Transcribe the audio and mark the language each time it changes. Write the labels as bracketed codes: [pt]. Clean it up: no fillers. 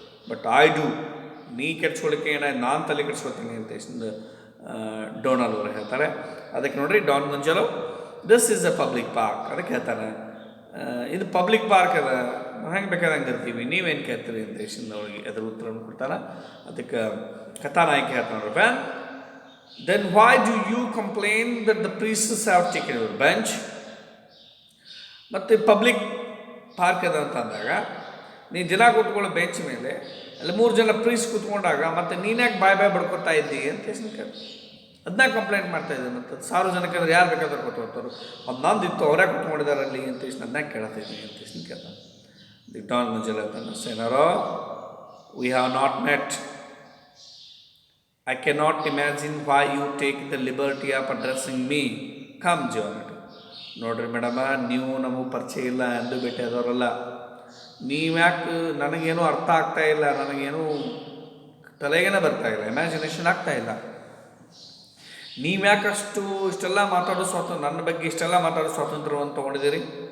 [en] but I do, [kn] ನೀ ಕೆಡ್ಸ್ಕೊಳ್ಳಿಕ್ಕೆ ನಾನು ತಲೆ ಕೆಡ್ಸ್ಕೊತೀನಿ ಅಂತ ಎಷ್ಟು ಡೊನಾಲ್ಡ್ ಅವರು ಹೇಳ್ತಾರೆ. ಅದಕ್ಕೆ ನೋಡ್ರಿ Don Gonzalo, [en] This is a public park. [kn] ಅದಕ್ಕೆ ಹೇಳ್ತಾನೆ, ಇದು ಪಬ್ಲಿಕ್ ಪಾರ್ಕ್ ಅದ, ನಾವು ಹೆಂಗೆ ಬೇಕಾದಂಗೆ ಇರ್ತೀವಿ, ನೀವೇನು ಕೇಳ್ತೀರಿ ಅಂತ ಎಷ್ಟು ಅವ್ರಿಗೆ ಅದ್ರ ಉತ್ತರವನ್ನು ಕೊಡ್ತಾನೆ. ಅದಕ್ಕೆ ಕಥಾನಾಯಕಿ ಹೇಳ್ತಾನೆ, [en] Van then why do you complain that the priests have taken your bench? [kn] ಮತ್ತು ಪಬ್ಲಿಕ್ ಪಾರ್ಕ್ ಅದ ಅಂತ ಅಂದಾಗ ನೀನು ದಿನ ಕೂತ್ಕೊಳ್ಳೋ ಬೆಂಚ್ ಮೇಲೆ ಅಲ್ಲಿ 3 ಜನ ಪ್ರೀಸ್ಟ್ ಕೂತ್ಕೊಂಡಾಗ ಮತ್ತೆ ನೀನ್ಯಾಕೆ ಬಾಯ್ ಬಡ್ಕೊತಾ ಇದ್ದೀ ಅಂತ ಎಷ್ಟು ಕೇಳಿ ಅದನ್ನ ಕಂಪ್ಲೇಂಟ್ ಮಾಡ್ತಾ ಇದ್ದೆ. ಮತ್ತು ಸಾರ್ವಜನಿಕರು ಯಾರು ಬೇಕಾದ್ರೂ ಕೂತ್ಕೊಳ್ತಾರೆ, ಅದು ನಂದಿತ್ತು ಅವರೇ ಕೂತ್ಕೊಂಡಿದ್ದಾರೆ ಅಲ್ಲಿ ಅಂತ ಎಷ್ಟು ಅದನ್ನ ಕೇಳ್ತಿದ್ದೀನಿ ಅಂತ ಎಷ್ಟು ಕೇಳ್ತಾನೆ. [en] the Don Gonzalo [kn] ಹೇಳ್ತಾನೆ, [en] Senora, we have not met. I cannot imagine why you take the liberty of addressing me. Come, Jonathan. [kn] ನೋಡ್ರಿ ಮೇಡಮ, ನೀವು ನಮಗೆ ಪರಿಚಯ ಇಲ್ಲ, ಎಂದು ಭೇಟಿ ಆದವರಲ್ಲ. ನೀವ್ಯಾಕೆ, ನನಗೇನು ಅರ್ಥ ಆಗ್ತಾ ಇಲ್ಲ, ನನಗೇನು ತಲೆಗೇನೆ ಬರ್ತಾ ಇಲ್ಲ, ಇಮ್ಯಾಜಿನೇಷನ್ ಆಗ್ತಾ ಇಲ್ಲ. ನೀವ್ಯಾಕಷ್ಟು ಇಷ್ಟೆಲ್ಲ ಮಾತಾಡೋ ನನ್ನ ಬಗ್ಗೆ ಇಷ್ಟೆಲ್ಲ ಮಾತಾಡೋ ಸ್ವಾತಂತ್ರ್ಯವನ್ನು ತೊಗೊಂಡಿದ್ದೀರಿ?